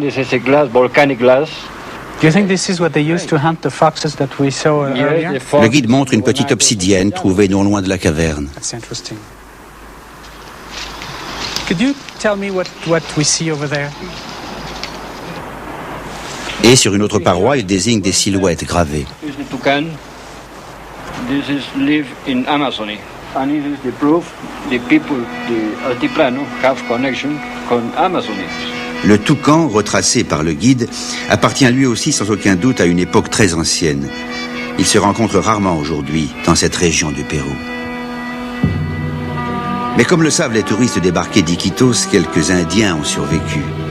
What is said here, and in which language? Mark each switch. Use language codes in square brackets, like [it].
[en] This is a glass, volcanic glass. Do you think this is what they used to hunt the foxes that we saw earlier? [fr] Le guide montre une petite obsidienne trouvée non loin de la caverne. [en] That's interesting. Could you tell me what we see over there? [fr] Et sur une autre paroi, il désigne des silhouettes gravées. [en] This is the toucan. This is live in Amazony. And it is the proof the people, the altiplano, have connection con Amazony. [fr] Le toucan, retracé par le guide, appartient lui aussi sans aucun doute à une époque très ancienne. Il se rencontre rarement aujourd'hui dans cette région du Pérou. Mais comme le savent les touristes débarqués d'Iquitos, quelques Indiens ont survécu.